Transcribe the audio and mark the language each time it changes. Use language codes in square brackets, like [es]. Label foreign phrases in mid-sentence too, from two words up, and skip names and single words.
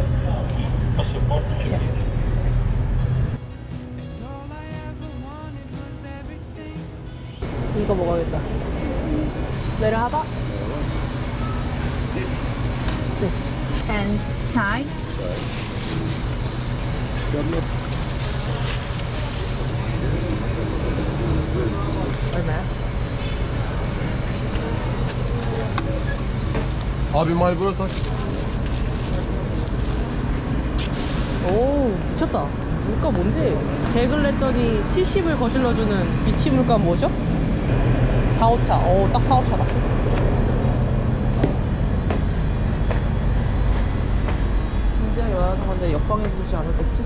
[ko] 이거 먹어야겠다. [en] Berapa? And chai? [ko] 얼마야? [tr] Abi Marlboro taş. [ko] 오, 미쳤다. 물가 뭔데? 100을 냈더니 70을 거실러주는 미치 물가 뭐죠? 4호차. 오, 딱 4호차다. 진짜 요란한 건데 역방에 부르지 않았겠지?